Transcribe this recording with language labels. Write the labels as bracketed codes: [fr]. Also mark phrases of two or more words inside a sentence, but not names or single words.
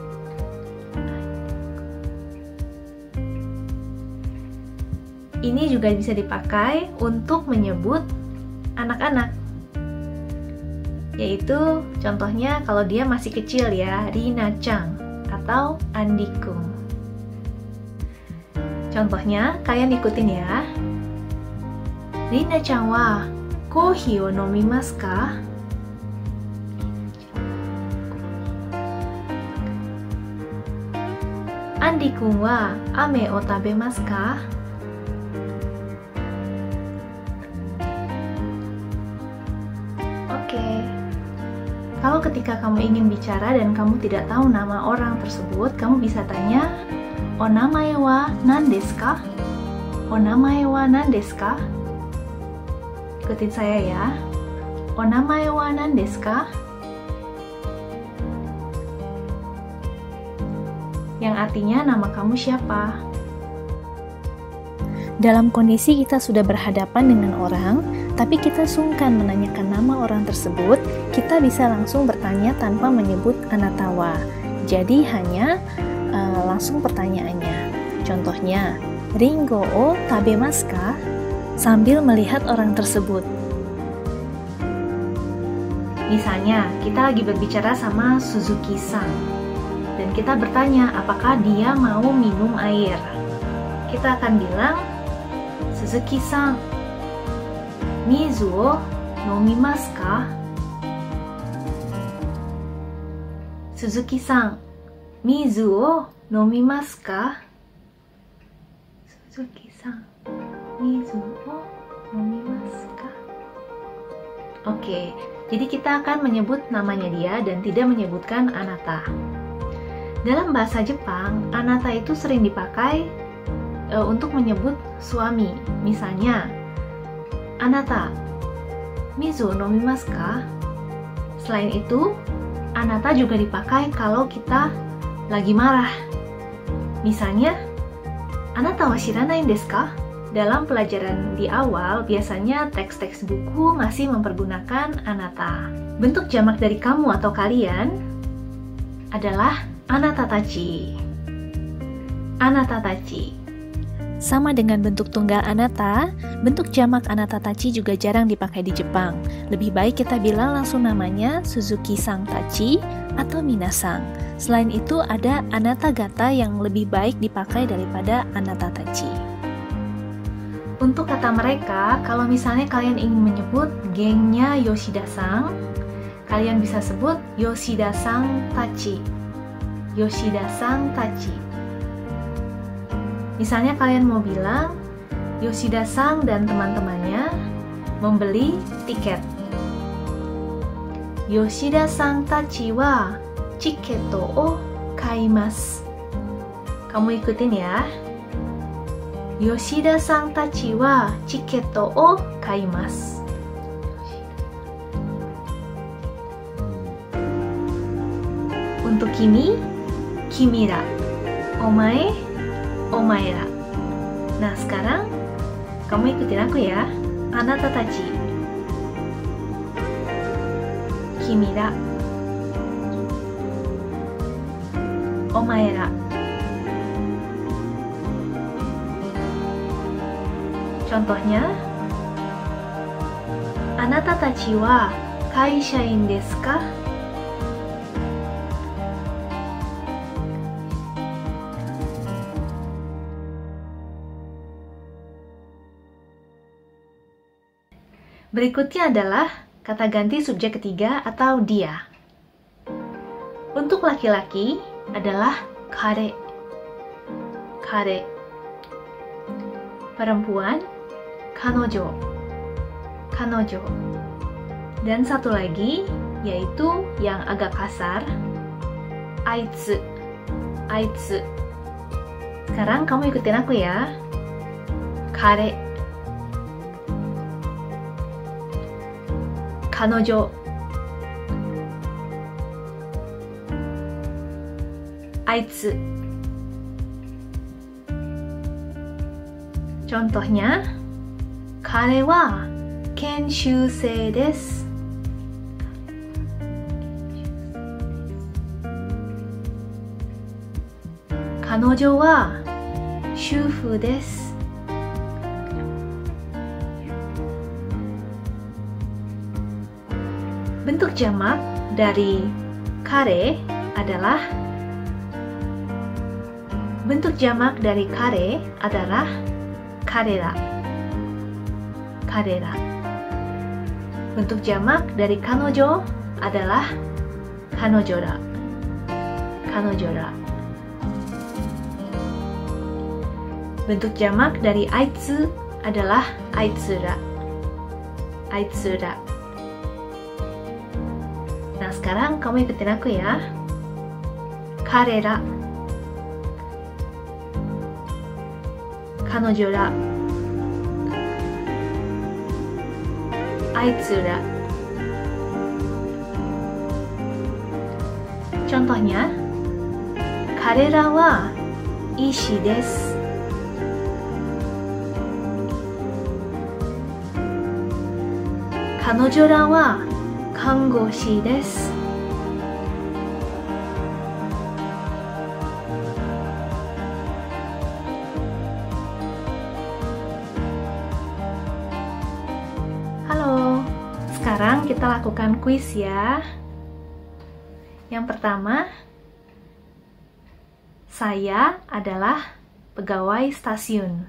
[id] Ini juga bisa dipakai untuk menyebut anak-anak. Yaitu contohnya kalau dia masih kecil ya, Rina-chan atau Andi-kun. Contohnya, kalian ikutin ya. [ja] リナちゃんはコーヒーを飲みますか? アンディくんは飴を食べますか? [id] Kalau ketika kamu ingin bicara dan kamu tidak tahu nama orang tersebut, kamu bisa tanya, [ja] "お名前は何ですか?" "お名前は何ですか?" [id] Ikutin saya ya. [ja] "お名前は何ですか?" [id] Yang artinya nama kamu siapa? Dalam kondisi kita sudah berhadapan dengan orang, tapi kita sungkan menanyakan nama orang tersebut, kita bisa langsung bertanya tanpa menyebut anatawa. Jadi hanya langsung pertanyaannya. Contohnya, [ja] りんごを食べますか? [id] Sambil melihat orang tersebut. Misalnya, kita lagi berbicara sama Suzuki-san, dan kita bertanya apakah dia mau minum air. Kita akan bilang, [ja] 鈴木さん、水を飲みますか? 鈴木さん、水を飲みますか? 鈴木さん、水を飲みますか? [id] Oke, jadi kita akan menyebut namanya dia dan tidak menyebutkan anata. Dalam bahasa Jepang, anata itu sering dipakai untuk menyebut suami. Misalnya, [ja] あなた、水飲みますか? [id] Selain itu, anata juga dipakai kalau kita lagi marah. Misalnya, [ja] あなたは知らないですか? [id] Dalam pelajaran di awal, biasanya teks-teks buku masih mempergunakan anata. Bentuk jamak dari kamu atau kalian adalah [ja] あなたたち. あなたたち. [id] Sama dengan bentuk tunggal anata, bentuk jamak [ja] あなたたち [id] juga jarang dipakai di Jepang. Lebih baik kita bilang langsung namanya [ja] 鈴木さんたち [id] atau Minasang. Selain itu ada [ja] あなたがた [id] yang lebih baik dipakai daripada [ja] あなたたち. [id] Untuk kata mereka, kalau misalnya kalian ingin menyebut gengnya Yoshida-san, kalian bisa sebut [ja] 吉田さんたち. 吉田さんたち. [id] Misalnya kalian mau bilang, Yoshida-san dan teman-temannya membeli tiket. [ja] 吉田さんたちはチケットを買います. [id] Kamu ikutin ya. [ja] 吉田さんたちはチケットを買います. [id] Untuk [ja] 君、君ら. お前、お前ら. [id] Nah, sekarang kamu ikutin aku ya. [ja] あなたたち. Kimira. Omaera. [id] Contohnya, [ja] あなたたちは会社員ですか? [id] Berikutnya adalah kata ganti subjek ketiga atau dia. Untuk laki-laki adalah kare. Kare. Perempuan, [ja] kanojo. Kanojo. [id] Dan satu lagi, yaitu yang agak kasar, [ja] aitsu. Aitsu. [id] Sekarang kamu ikutin aku ya. [ja] 彼。彼女. Aitsu. [id] Contohnya, [ja] 彼は研修生です. 彼女は主婦です. [id] Bentuk jamak dari kare adalah karera. [ja] Karera. [id] Bentuk jamak dari kanojo adalah kanojora. [ja] Kanojora. [id] Bentuk jamak dari aitsu adalah aitsura. [ja] Aitsura. [id] Nah, sekarang kamu ikutin aku ya. [ja] 彼ら。彼女ら. Aitsura. [id] Contohnya, [ja] 彼らは医者です. 彼女らは看護師です. [id] Halo, sekarang kita lakukan kuis ya. Yang pertama, saya adalah pegawai stasiun.